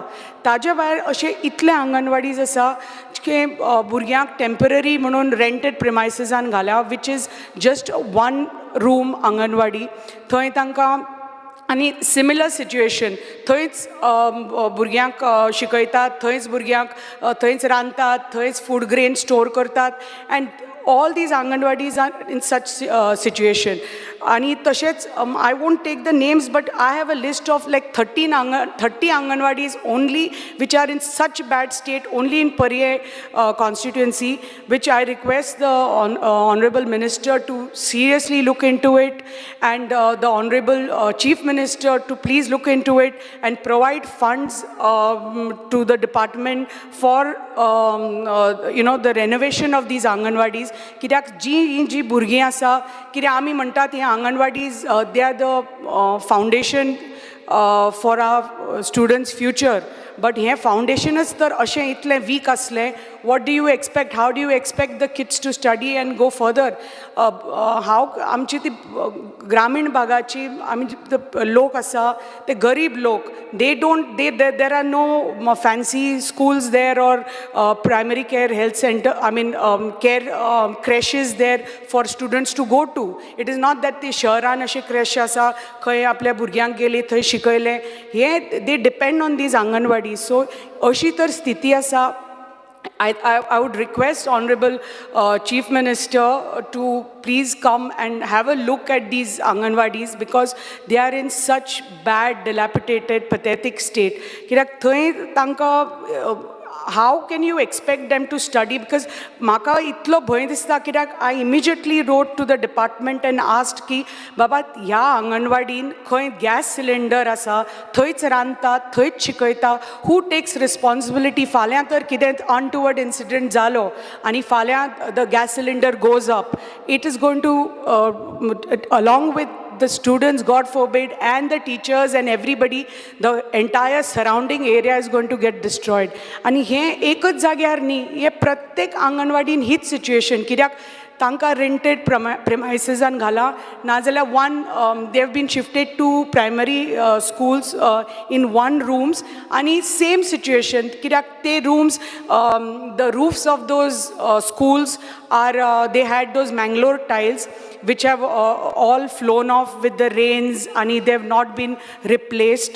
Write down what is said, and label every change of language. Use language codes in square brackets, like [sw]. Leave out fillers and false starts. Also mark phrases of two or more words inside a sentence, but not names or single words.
[kok] ताज्या भायर अशे इतले आंगणवाडीज आसा की भुरग्यांक टेम्पररी म्हणून [en] rented premisesan [kok] घाल्या, [en] which is just one room [kok] आंगणवाडी. थंय तांकां आनी [en] similar situation, [kok] थंयच भुरग्यांक शिकयतात, थंयच भुरग्यांक थंयच रांदतात, थंयच [en] food grain [kok] स्टोर करतात. [en] अँड all these Anganwadis are in such situation. [kok] आणि तसेच [en] I won't take the names, but I have a list of like 30 Anganwadis only which are in such bad state only in Pariyar constituency, which I request the Honorable Minister to seriously look into it, and the Honorable Chief Minister to please look into it and provide funds to the department for the renovation of these Anganwadis. [kok] कित्याक जी भुरगीं आसा, कित्याक आमी म्हणटात हे Anganwadis, [en] they are the foundation for our students' future. But here foundationच [kok] तर अशें इतलें [en] weak असलें, what do you expect? How do you expect the kids to study and go further? [kok] How आमची ती ग्रामीण भागाची आमी लोक आसा ते गरीब लोक, [en] there are no fancy schools there or primary care health center, care creches there for students to go to. It is not that the [kok] शहरान अशे creche आसा खंय आपल्या भुरग्यांक गेली थंय शिकयले. [en] हे they depend on these Anganwadi. [kok] So अशी तर स्थिती आसा. [en] I would request Honorable Chief Minister to please come and have a look at these Anganwadis, because they are in such bad, dilapidated, pathetic state. [kok] कित्याक थंय तांकां [en] how can you expect them to study? [kok] Because म्हाका इतलो भंय दिसता, कित्याक [en] I immediately wrote to the department and asked [kok] की बाबा ह्या आंगणवाडीन खंय [en] gas cylinder [kok] आसा थंयच रांदतात, थंयच शिकयता, [en] who takes responsibility? [kok] फाल्यां तर कितें [en] untoward incident [kok] जालो आनी फाल्यां [en] the gas cylinder goes up, it is going to along with the students, God forbid, and the teachers and everybody, the entire surrounding area is going to get destroyed. [kok] And हे एकच जाग्यार न्ही, हे प्रत्येक आंगणवाडीन हीच सिच्युएशन. कित्याक तांकां [en] rented premisesan [kok] घाला, नाजाल्यार [en] they have been shifted to primary schools in one rooms, आणि same situation. [kok] कित्याक ते [en] rooms, the roofs of those schools are, they had those Mangalore tiles which have all flown off with the rains, and they have not been replaced.